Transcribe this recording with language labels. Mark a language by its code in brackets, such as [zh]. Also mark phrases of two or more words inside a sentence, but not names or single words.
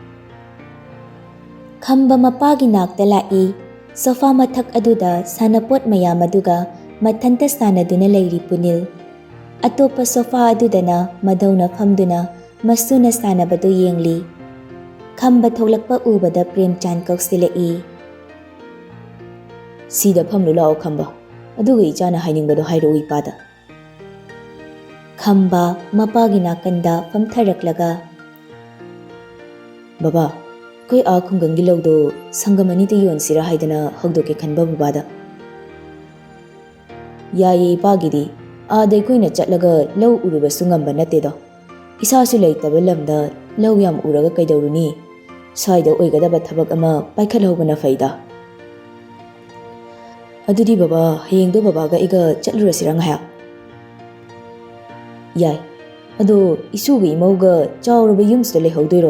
[mni] ꯈꯝꯕ ꯃꯄꯥꯒꯤ ꯅꯥꯛꯇ ꯂꯥꯛꯏ꯫ ꯁꯣꯐꯥ ꯃꯊꯛ ꯑꯗꯨꯗ ꯁꯥꯟꯅꯄꯣꯠ ꯃꯌꯥꯝ ꯑꯗꯨꯒ ꯃꯊꯟꯇ ꯁꯥꯟꯅꯗꯨꯅ ꯂꯩꯔꯤ ꯄꯨꯅꯤꯜ꯫ ꯑꯇꯣꯞꯄ ꯁꯣꯐꯥ ꯑꯗꯨꯗꯅ ꯃꯙꯧꯅ ꯐꯝꯗꯨꯅ ꯃꯁꯨꯅ ꯁꯥꯟꯅꯕꯗꯨ ꯌꯦꯡꯂꯤ꯫ ꯈꯝꯕ ꯊꯣꯛꯂꯛꯄ ꯎꯕꯗ ꯄ꯭ꯔꯦꯝꯆꯥꯟ ꯀꯧꯁꯤꯜꯂꯛꯏ꯫ ꯁꯤꯗ ꯐꯝꯂꯨ ꯂꯥꯛꯑꯣ ꯈꯝꯕ, ꯑꯗꯨꯒ ꯏꯆꯥꯅ ꯍꯥꯏꯅꯤꯡꯕꯗꯣ ꯍꯥꯏꯔꯛꯎ ꯏꯄꯥꯗ꯫ ꯈꯝꯕ ꯃꯄꯥꯒꯤ ꯅꯥꯀꯟꯗ ꯐꯝꯊꯔꯛꯂꯒ, Baba, koi a khunggangi lawdo sangam ani te yonsira haidana hogdoke khanba babada. Yaye ipagidi aadai koina chatlaga law urubasu ngamba natedo. Isasu leitaba lamda law yam uraga kaidawruni. Saida oigadaba thabak ama paikhalhobana faida. Adudi baba hayengdo babaga iga chatlurasira ngaya. Yai, ado isugi imauga chawraba yumsda lehawdoiro.